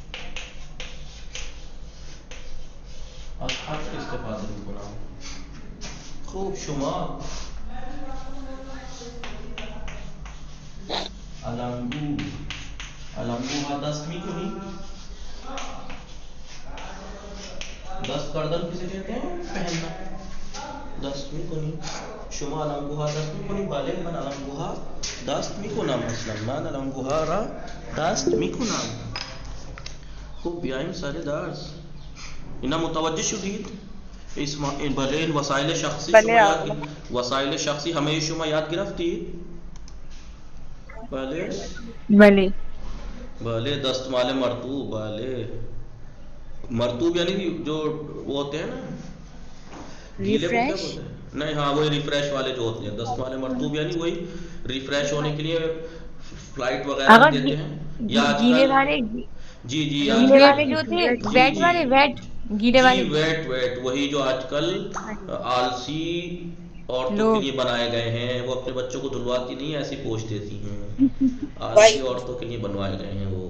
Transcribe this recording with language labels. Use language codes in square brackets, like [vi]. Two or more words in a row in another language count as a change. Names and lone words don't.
[fa] از عطر استفاده میکنم. خوب. شما علنگو ها دست میکنی. دست کردن [ur] کسی کہتے ہیں پہننا. [fa] دست میکنی. شما علنگو ها دست میکنی. بله. من علنگو ها دست میکنم. مثلا من علنگو ها را دست میکنم. خوب. بیایم سر درس. اینا متوجه شدید؟ بله. این وسایل شخصی وسایل شخصی همه شما یاد گرفتید؟ بله. دستمال مرطوب. بله. [ur] مرطوب یعنی جو وہ ہوتے ہیں نا گیلے کو کیا بولتے ہیں؟ نہیں ہاں وہی ریفریش والے جو ہوتے ہیں. [fa] دستمال مرطوب [ur] یعنی وہی ریفریش ہونے کے لیے فلائٹ وغیرہ دیتے ہیں. یا گیلے والے جو تھے ویٹ والے ویٹ وہی جو آج کل آلسی عورتوں کے لیے بنائے گئے ہیں. وہ اپنے بچوں کو دھلواتی نہیں ایسی پوچھ دیتی ہیں. آلسی عورتوں کے لیے بنوائے گئے ہیں وہ.